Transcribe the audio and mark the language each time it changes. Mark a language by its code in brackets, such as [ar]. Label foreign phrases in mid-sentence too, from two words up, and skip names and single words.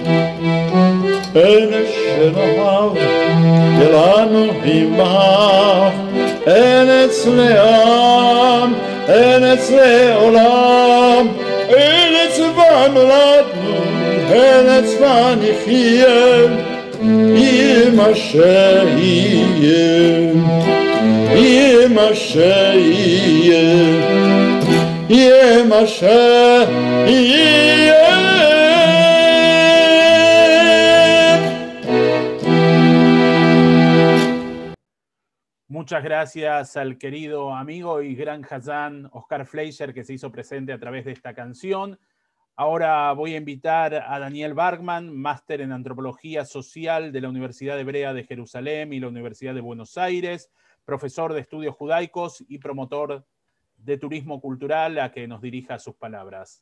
[he] ארץ שנאהב, אילנו הם בהר, ארץ לעם, ארץ לעולם, ארץ ונולדנו, ארץ ונחיה, יהיה מה שיהיה, יהיה מה שיהיה, יהיה מה שיהיה. [es] Muchas gracias al querido amigo y gran Hazán Oscar Fleischer, que se hizo presente a través de esta canción. Ahora voy a invitar a Daniel Bergman, máster en Antropología Social de la Universidad Hebrea de Jerusalén y la Universidad de Buenos Aires, profesor de estudios judaicos y promotor de turismo cultural, a que nos dirija sus palabras.